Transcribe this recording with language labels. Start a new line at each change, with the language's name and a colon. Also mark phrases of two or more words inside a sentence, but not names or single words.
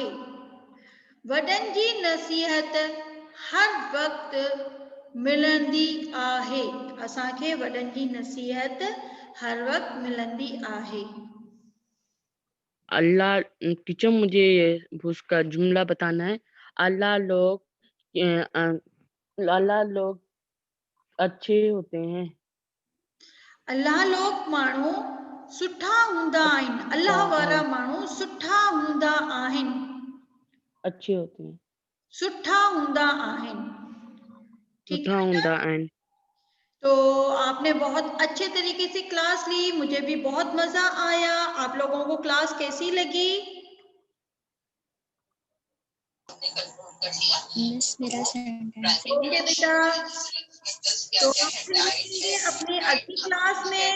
Sindhi: वडन जी नसीहत हर वक्त मिलंदी आहे। असांखे वडन जी नसीहत हर वक्त मिलंदी आहे।
Urdu: اللہ ٹیچر مجھے اس کا جملہ بتانا ہے. اللہ لوگ اچھے ہوتے ہیں.
Sindhi: अल्लाह लोग माण्हू सुठा हूंदा आहिनि। अल्लाह वारा माण्हू सुठा हूंदा आहिनि।
Urdu: اچھے ہوتے ہیں.
Sindhi: सुठा हूंदा आहिनि। ठीक सुठा
Urdu: ہے بیٹا?
Sindhi: हूंदा आहिनि।
Urdu: تو آپ نے بہت اچھے طریقے سے کلاس لی، مجھے بھی بہت مزا آیا. آپ لوگوں کو کلاس کیسی لگی? مس میرا سینٹینس اوکے بیٹا، تو ہم پھر ملیں گے اپنے اگلی کلاس میں.